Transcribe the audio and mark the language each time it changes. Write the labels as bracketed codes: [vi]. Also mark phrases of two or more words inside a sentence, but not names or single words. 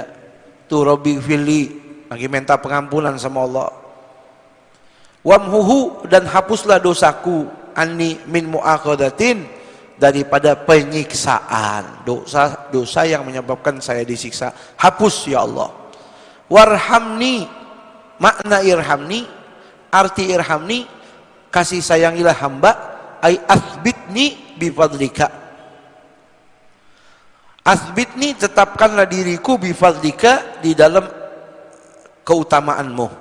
[id] Tu rabbighfirli, lagi minta pengampunan sama Allah. Wamhuhu, dan hapuslah dosaku, [ar] عني من مؤاخذة, [id] daripada penyiksaan, dosa yang menyebabkan saya disiksa, hapus ya Allah. [ar] Warhamni, [id] makna irhamni, arti irhamni, kasih sayangilah hamba, [ar] أي أثبتني بفضلك, [id] athbitni, tetapkanlah diriku, bifadlika, di dalam keutamaanmu.